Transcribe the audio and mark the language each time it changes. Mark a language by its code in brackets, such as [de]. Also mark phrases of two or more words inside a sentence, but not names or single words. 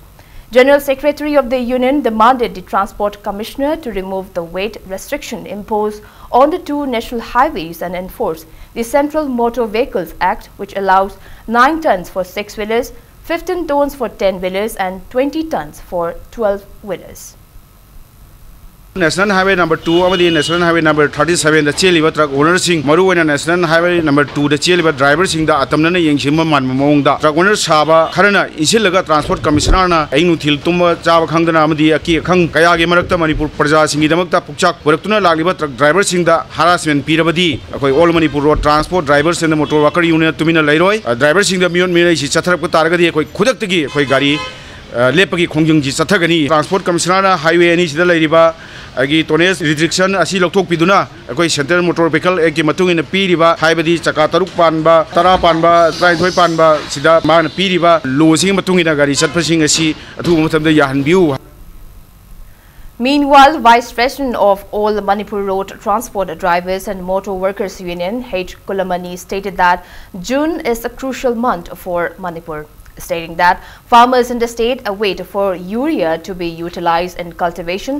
[en] General Secretary of the Union demanded the Transport Commissioner to remove the weight restriction imposed on the 2 national highways and enforce the Central Motor Vehicles Act, which allows 9 tons for 6-wheelers, 15 tons for 10-wheelers and 20 tons for 12-wheelers. [mni] National Highway number 2 amadi National Highway number 37 da cheliba [en] truck owners [mni] sing maru oina National Highway number 2 da cheliba drivers sing da atamna na yengshima man mong da [en] truck owner [mni] saba kharana isilaga [en] Transport Commissioner [mni] na ainu thil tumba chaba khangdana amadi aki khang kaya ge marakta Manipur praja singi damakta pukchak puraktuna lagliba [en] truck driver [mni] sing da harassment pirabadi akoi all Manipur road transport drivers and the motor worker union tumina lairoi driver sing da mion mira si chatharak taragadi akoi khudak tagi akoi gari lepagi khongjung ji chathagani [en] Transport Commissioner [mni] na highway ani sida lairiba agi [en] tonnage restriction [mni] asi lokthok piduna akoi Central Motor Vehicle Act ki matung ina piriba haibadi chaka taruk panba tara panba traithoi panba sida man piriba law sing matung ina gari chatphasing asi athu matamda yahanbiu. [en] Meanwhile, Vice President of all Manipur Road Transport Drivers and Motor Workers Union, H. Kulamani, stated that June is a crucial month for Manipur, stating that farmers in the state await for urea to be utilized in cultivation.